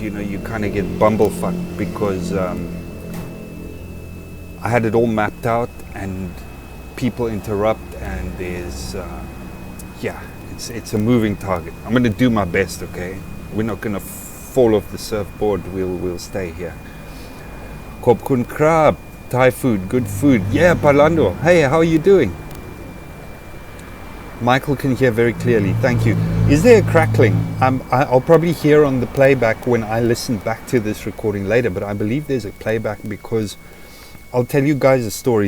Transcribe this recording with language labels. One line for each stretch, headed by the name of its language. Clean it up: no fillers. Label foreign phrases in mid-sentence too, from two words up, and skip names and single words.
English: You know, you kind of get bumblefucked because I had it all mapped out and people interrupt and there's, it's a moving target. I'm going to do my best, okay? We're not going to fall off the surfboard, we'll stay here.
Thai: Khop kun krab,
English: Thai food, good food. Yeah, Parlando. Hey, how are you doing? Michael can hear very clearly, thank you. Is there a crackling? I'll probably hear on the playback when I listen back to this recording later, but I believe there's a playback because I'll tell you guys a story.